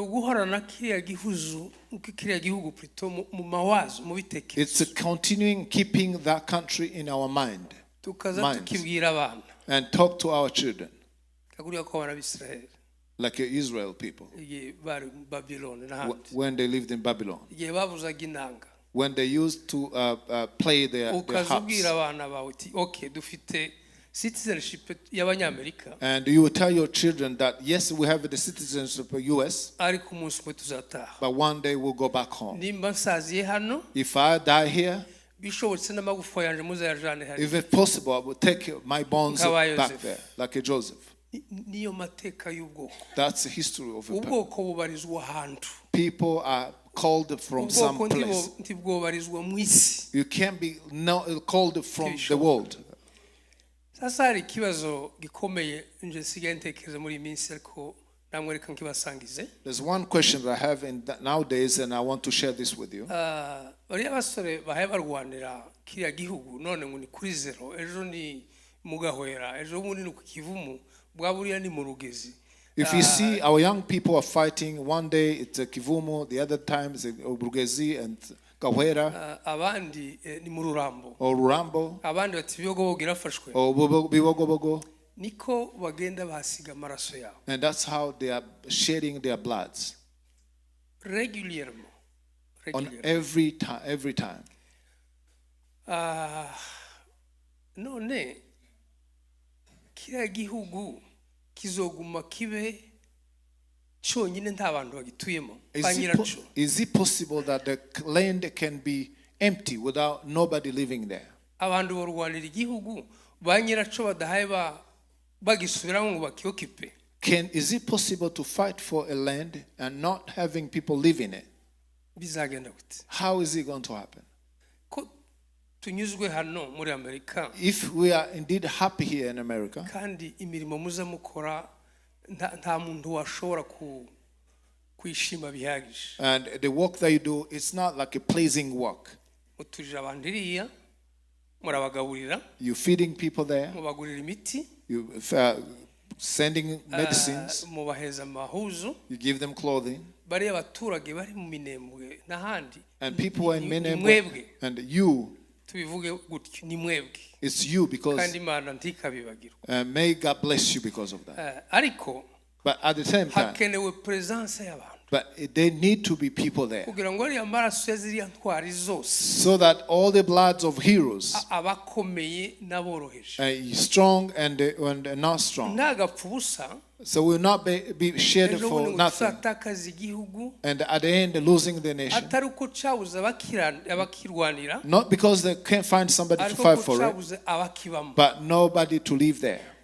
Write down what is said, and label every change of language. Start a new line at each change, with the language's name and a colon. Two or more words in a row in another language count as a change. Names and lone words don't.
English: It's continuing keeping that country in our minds and talk to our children like Israel people when they lived in Babylon, when they used to play their harps.
Kinyarwanda: citizenship y'abanyamerika,
English: and you will tell your children that yes, we have the citizenship of US,
Kinyarwanda: ariko umunsi umwe tuzataha.
English: but one day we'll go back home.
Kinyarwanda: Nimba nsaziye hano,
English: If I die here,
Kinyarwanda: bishobotse n'amagufa yanje muzayajane hari.
English: if it's possible, I will take my bones back there, like a Joseph.
Kinyarwanda: Niyo mateka y'ubwoko.
English: That's the history of a people.
Kinyarwanda: Ubwoko bubarizwa ahantu.
English: People are called from some place.
Kinyarwanda: Ntibwobarizwa mu isi.
English: You can't be called from the world.
Kinyarwanda: Sasa hari ikibazo gikomeye nje nsigaye ntekereza muri iyi minsi ariko namwe reka nkibasangize.
English: There's one question that I have nowadays, and I want to share this with you.
Kinyarwanda: Bariya basore bahaye barwanira kiriya gihugu none ngo ni kuri zero, ejo ni mugahwera, ejo bundi ni ku Kivumu, bwa buriya ni mu Rugezi.
English: If you see our young people are fighting, one day it's a Kivumu, the other time it's a Rugezi and Gahwera,
Kinyarwanda: abandi ni mu Rurambo,
English: or Rurambo,
Kinyarwanda: abandi bati Bibogobogo irafashwe,
English: or Bibogobogo.
Kinyarwanda: niko bagenda bahasiga amaraso yabo.
English: And that's how they are shedding their bloods. Regularly. On every time.
Kinyarwanda: None kiriya gihugu kizoguma kibe cyonyine nta bantu bagituyemo ba nyiraco.
English: Is it possible that the land can be empty without nobody living there?
Kinyarwanda: Abantu barwanira igihugu ba nyiraco badahaye bagisubiramo ngo bakiokipe.
English: Is it possible to fight for a land and not having people live in it?
Kinyarwanda: Bizagenda gute?
English: How is it going to happen?
Kinyarwanda: Ko tunyuzwe hano muri Amerika.
English: If we are indeed happy here in America,
Kinyarwanda: kandi imirimo muza mukora nta muntu washobora kwishima bihagije.
English: And the work that you do, it's not like a pleasing work.
Kinyarwanda: Mutuje abandiriya, murabagaburira.
English: You're feeding people there.
Kinyarwanda: Mubagurira imiti.
English: You sending medicines.
Kinyarwanda: Mubaheza amahuzu.
English: You give them clothing.
Kinyarwanda: Bariya abaturage bari mu Minembwe n'ahandi.
English: And people are in Minembwe. And you.
Kinyarwanda: Tubivuge gutyo ni mwebwe.
English: It's you because.
Kinyarwanda: Kandi Imana ntikabibagirwa.
English: May God bless you because of that.
Kinyarwanda: Ariko.
English: But at the same time.
Kinyarwanda: Hakenewe presence y'abantu.
English: But there need to be people there.
Kinyarwanda: Kugira ngo ariya maraso yaziriya ntwari zose.
English: So that all the bloods of heroes.
Kinyarwanda: Abakomeye n'aboroheje.
English: Strong and not strong.
Kinyarwanda: Ntagapfa ubusa.
English: So we will not be shared for nothing. And at the end, losing the nation. Not because they can't find somebody to fight for it, but nobody to live there.